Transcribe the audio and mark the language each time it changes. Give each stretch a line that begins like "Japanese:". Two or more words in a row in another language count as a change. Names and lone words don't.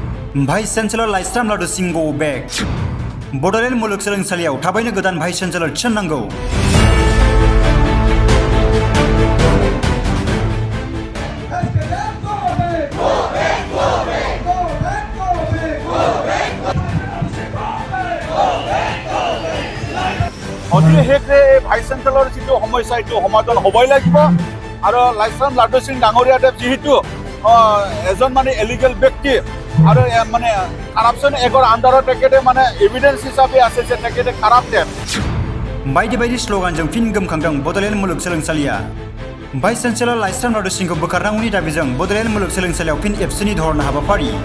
English: vice chancellor
Bodo: लाइस्राम लाडु सिंह
English: go back
Bodo: बड'ल मुलुगसोलोंसालियाव थाबैनो गोदान
English: vice chancellor
Bodo: थिसननांगौ।
Assamese: অতি শীঘ্ৰে এই
English: vice chancellor
Assamese: যিটো সমস্যা এইটো সমাধান হ'বই লাগিব আৰু লাইস্ৰাম লাডু সিং ডাঙৰীয়াদেৱ যিহেতু এজন মানে এলিগেল ব্যক্তি আৰু মানে কাৰাপশ্যন একৰ আণ্ডাৰত তেখেতে মানে এভিডেন্স হিচাপে আছে যে তেখেতে কাৰাপ্টেড।
Bodo: बायदि बायदि स्ल'गानजों फिन गोमखांदों बड'ल मुलुगसोलोंसालिया।
English: vice chancellor
Bodo: लाइस्राम लाडु सिंहखौ बोखारनांगौनि दाबिजों बड'ल मुलुगसोलोंसालियाव फिन एबसुनि धरना हाबाफारि।